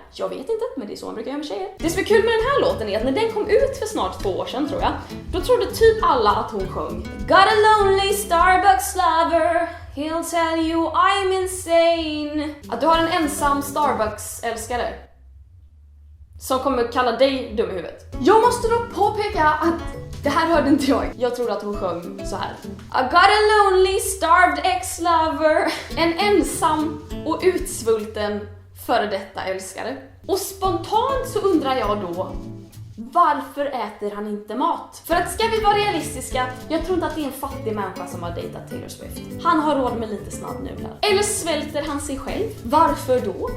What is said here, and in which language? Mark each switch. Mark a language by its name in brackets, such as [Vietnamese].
[Swedish] Jag vet inte, men det är så man brukar göra med tjejer. Det som är kul med den här låten är att när den kom ut för snart 2 år sedan tror jag, då trodde typ alla att hon sjöng [English] Got a lonely Starbucks lover, he'll tell you I'm insane. [Swedish] Att du har en ensam Starbucks-älskare som kommer kalla dig dum i huvudet. Jag måste dock påpeka att det här hörde inte jag. Jag trodde att hon sjöng så här. [English] I got a lonely starved ex-lover. [Swedish] En ensam och utsvulten före detta älskare. Och spontant så undrar jag då, varför äter han inte mat? För att ska vi vara realistiska, jag tror inte att det är en fattig människa som har dejtat Taylor Swift. Han har råd med lite snabbnudlar. Eller svälter han sig själv? Varför då?